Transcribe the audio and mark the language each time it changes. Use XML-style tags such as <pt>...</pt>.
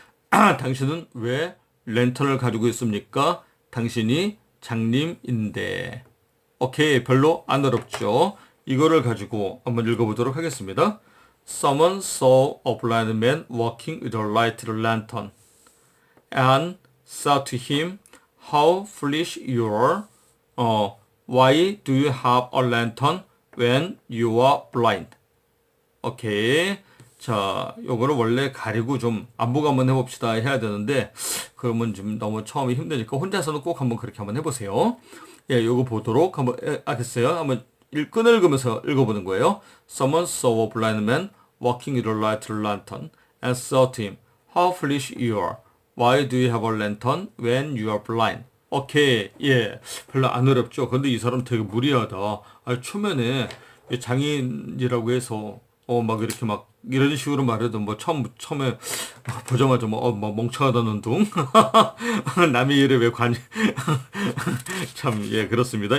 <ko>당신은 왜 랜턴을 가지고 있습니까? 당신이 장님인데. 오케이, 별로 안 어렵죠? 이거를 가지고 한번 읽어보도록 하겠습니다.</ko> <en>Someone saw a blind man walking with a lighted lantern and said to him, How foolish you are! Why do you have a lantern when you are blind?</en> <ko>오케이. 자, 요거를 원래 가리고 좀 안보고 한번 해봅시다 해야 되는데, 그러면 좀 너무 처음에 힘드니까 혼자서는 꼭 한번 그렇게 한번 해보세요. 예, 요거 보도록 한번, 알겠어요? 한번 끊으면서 읽어보는 거예요.</ko> <en>Someone saw a blind man walking with a lighted lantern and said to him, How foolish you are! Why do you have a lantern when you are blind?</en> <ko>오케이, 예, 별로 안 어렵죠. 근데 이 사람 되게 무리하다. 초면에 장인이라고 해서 막 이렇게 막 이런 식으로 말해도 뭐 처음에 보자마자 뭐 멍청하다는 둥 남의 일에 왜 참, 예, 그렇습니다.</ko>